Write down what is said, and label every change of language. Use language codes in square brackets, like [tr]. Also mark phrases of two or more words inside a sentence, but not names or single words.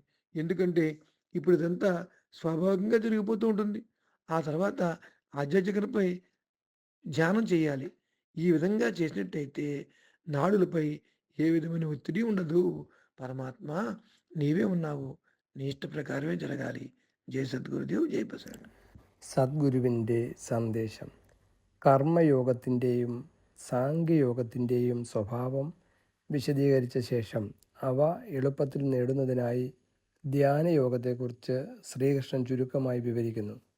[te] ఎందుకంటే ఇప్పుడు ఇదంతా స్వాభావికంగా జరిగిపోతూ ఉంటుంది. ఆ తర్వాత ఆధ్యాత్మికతపై ధ్యానం చేయాలి. ఈ విధంగా చేసినట్టయితే నాడులపై ఏ విధమైన ఒత్తిడి ఉండదు. పరమాత్మ నీవే ఉన్నావు. నీ ఇష్ట പ്രകാരമേ జరగాలి. [ml] ജയ് സദ്ഗുരുദേവ് ജയ് പ്രസാദ്. സദ്ഗുരുവിൻ്റെ സന്ദേശം. കർമ്മയോഗത്തിൻ്റെയും സാംഖ്യയോഗത്തിൻ്റെയും സ്വഭാവം വിശദീകരിച്ച ശേഷം അവ എളുപ്പത്തിൽ നേടുന്നതിനായി ധ്യാനയോഗത്തെക്കുറിച്ച് ശ്രീകൃഷ്ണൻ ചുരുക്കമായി വിവരിക്കുന്നു.